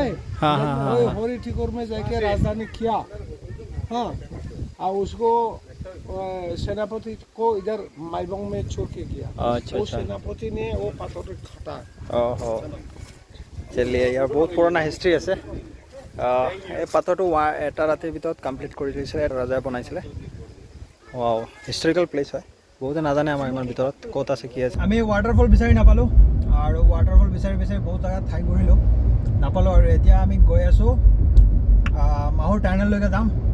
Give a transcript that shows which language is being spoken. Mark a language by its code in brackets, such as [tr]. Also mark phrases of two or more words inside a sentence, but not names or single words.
[hi] हाँ हाँ हाँ हरिटिकोर में जाके राजधानी किया हाँ और उसको सेनापति को इधर माइबोंग में छोड़ के किया अच्छा वो सेनापति ने वो पत्थर काटा ओहो चलिए यार बहुत पुराना हिस्ट्री [as] আছে এই পাথৰটো এটা ৰাতিৰ ভিতৰত কমপ্লিট কৰি লৈছিলে ৰাজাই বনাইছিলে ওয়াও [en] historical place [as] হয় বহুতে নাজানে আমাৰ ইমান ভিতৰত ক'ত আছে কি আছে আমি ৱাটাৰফল বিচাৰি নাপালো আৰু ৱাটাৰফল বিচাৰি বহুত জায়গা ঠাই ঘূৰিলো নাপালো আৰু এতিয়া আমি গৈ আছো মাহুৰ টানেললৈকে যাম